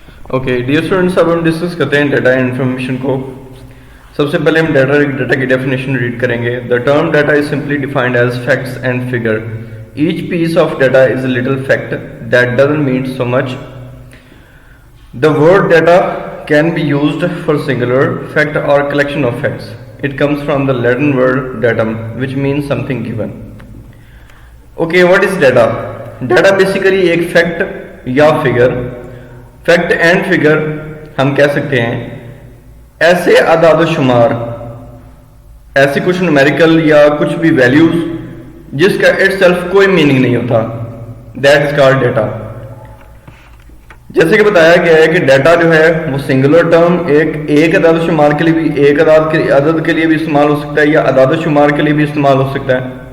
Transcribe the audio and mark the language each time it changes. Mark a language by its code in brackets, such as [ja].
[en] okay dear students, [ur] اب ہم discuss کرتے ہیں ڈیٹا انفارمیشن کو. سب سے پہلے ہم ڈیٹا کی ڈیفینیشن ریڈ کریں گے. [en] The term data is simply defined as facts and figure. Each piece of data is a little fact that doesn't mean so much. The word data can be used for singular fact or collection of facts. It comes from the Latin word datum, which means something given. Okay, what is data? Data basically ایک fact یا figure. Fact and figure [ur] ہم کہہ سکتے ہیں ایسے اعداد و شمار, ایسے کچھ numerical یا کچھ بھی values جس کا itself کوئی meaning نہیں ہوتا. [en] That is called data. [ur] جیسے کہ بتایا گیا ہے کہ ڈیٹا جو ہے وہ سنگولر ٹرم ایک اعداد و شمار کے لیے بھی, ایک عدد کے لیے بھی استعمال ہو سکتا ہے یا اعداد و شمار کے لیے بھی استعمال ہو سکتا ہے.